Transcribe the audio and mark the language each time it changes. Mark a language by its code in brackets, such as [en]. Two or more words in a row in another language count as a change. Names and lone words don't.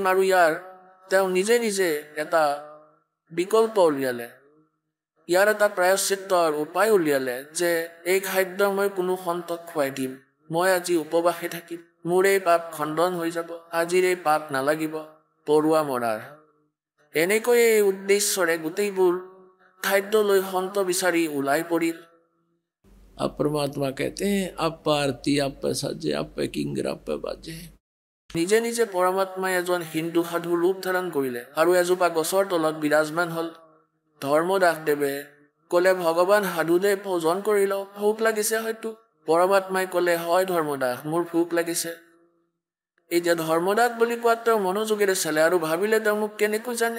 [as] আৰু ইয়াৰ তেওঁ নিজে নিজে এটা বিকল্প উলিয়ালে, ইয়াৰ এটা প্ৰায়শ্চিত্তৰ উপায় উলিয়ালে যে এই খাদ্য মই কোনো সন্তক খুৱাই দিম, মই আজি উপবাসে থাকিম, মোৰ এই পাপ খণ্ডন হৈ যাব, আজিৰ এই পাপ নালাগিব পৰুৱা মৰাৰ। এনেকৈ এই উদ্দেশ্যৰে গোটেইবোৰ খাদ্য লৈ সন্ত বিচাৰি ওলাই পৰিল। [hi] अब परमात्मा कहते हैं आप पारती आप पे साजे आप पे किंगर आप पे बाजे। [as] নিজে নিজে পৰমাত্মাই এজন হিন্দু সাধু ৰূপ ধাৰণ কৰিলে আৰু এজোপা গছৰ তলত বিৰাজমান হল। ধৰ্মদাস দেৱে কলে ভগৱান সাধুদেৱ ভোজন কৰি লওঁ, ভোক লাগিছে হয়তো। পৰমাত্মাই কলে হয় ধৰ্মদাস, মোৰ ভোক লাগিছে। এতিয়া ধৰ্মদাস বুলি কোৱাত তেওঁ মনোযোগেৰে চালে আৰু ভাবিলে তেওঁ মোক কেনেকৈ জানে।